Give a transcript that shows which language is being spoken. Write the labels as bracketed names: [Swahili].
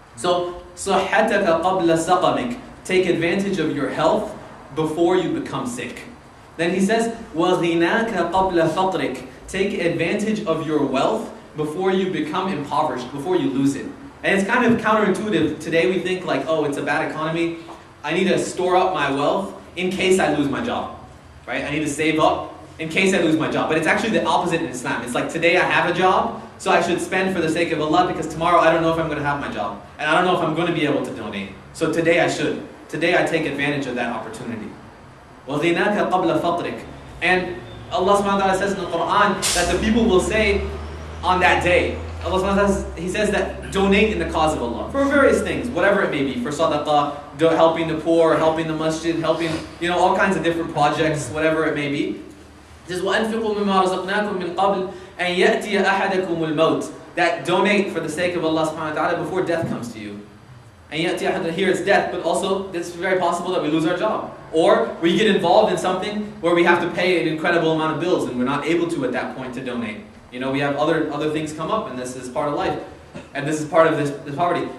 [Arabic] So, صحتك قبل سقمك. [English] Take advantage of your health before you become sick. Then he says, [Arabic] وَغِنَاكَ قَبْلَ فَقْرِكَ. [English] Take advantage of your wealth before you become impoverished, before you lose it. And it's kind of counterintuitive. Today we think like, oh, it's a bad economy. I need to store up my wealth in case I lose my job. Right? I need to save up in case I lose my job. But it's actually the opposite in Islam. It's like today I have a job, so I should spend for the sake of Allah, because tomorrow I don't know if I'm going to have my job. And I don't know if I'm going to be able to donate. So today I should. Today I take advantage of that opportunity. [Arabic] وَغِنَاكَ قَبْلَ فَقْرِكَ. [English] And Allah subhanahu wa ta'ala says in the Quran that the people will say on that day, Allah subhanahu wa ta'ala, He says that donate in the cause of Allah for various things, whatever it may be, for sadaqah, helping the poor, helping the masjid, helping, all kinds of different projects, whatever it may be. It says, [Arabic] وَأَنْفِقُوا مِمَّا رَزَقْنَاكُم مِّن قَبْلِ أَن يَأْتِيَ أَحَدَكُمُ الْمَوْتِ. [English] That donate for the sake of Allah subhanahu wa ta'ala before death comes to you. And yet here it's death, but also it's very possible that we lose our job. Or we get involved in something where we have to pay an incredible amount of bills and we're not able to at that point to donate. We have other things come up, and this is part of life. And this is part of this poverty.